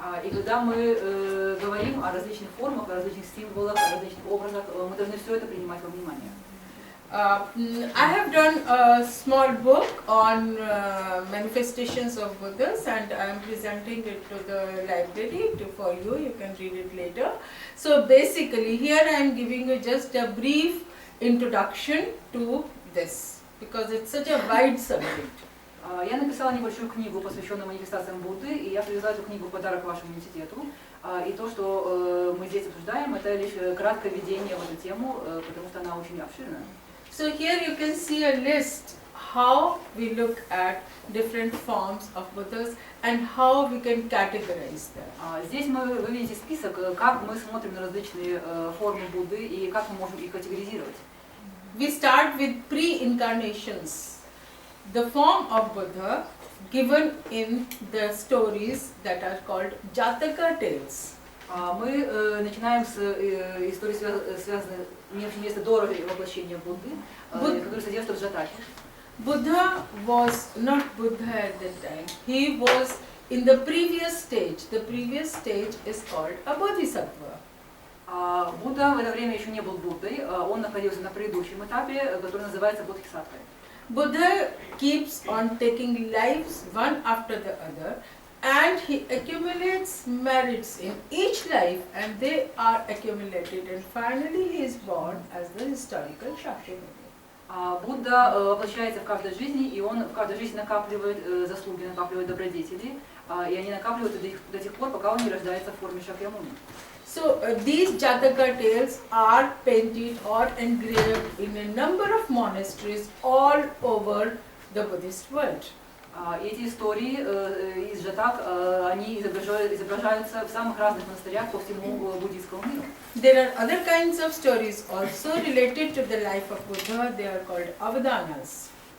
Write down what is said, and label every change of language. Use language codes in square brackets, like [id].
[ru] И когда мы говорим о различных формах, о различных символах, о различных образах, мы должны все это принимать во внимание. [en] I have done a small book on manifestations of Buddhas, and I am presenting it to the library for you. You can read it later. So basically, here I am giving you just a brief introduction to this, because it's such a wide subject. [ru] Я написала небольшую книгу, посвященную манифестациям Будды, и я привезла эту книгу в подарок вашему университету. И то, что мы здесь обсуждаем, это лишь краткое введение в эту тему, потому что она очень обширная. [en] So here you can see a list how we look at different forms of Buddhas and how we can categorize them. [ru] Здесь вы видите список, как мы смотрим на различные формы Будды и как мы можем их категоризировать. [en] We start with pre-incarnations. The form of Buddha given in the stories that are called Jataka tales. [ru] Мы начинаем с истории, связанной имевшей место до воплощения Будды, которые содержатся в Джатаке. [en] Buddha was not Buddha at that time. He was in the previous stage. The previous stage is called a Bodhisattva. [ru] Будда в это время еще не был Буддой, он находился на предыдущем этапе, который называется Бодхисаттвой. [en] Buddha keeps on taking lives one after the other, and he accumulates merits in each life, and they are accumulated, and finally he is born as the historical Shashibali. [ru] Будда воплощается в каждой жизни, и он в каждой жизни накапливает заслуги, накапливает добродетели, и они накапливаются до тех пор, пока он не рождается в форме Шакьямуни. [en] So these Jataka tales are painted or engraved in a number of monasteries all over the Buddhist world. [ru] Эти истории из Джатак, они изображаются в самых разных монастырях по всему буддийскому миру. [en] There are other kinds of stories also related to the life of Buddha. They are called avadanas.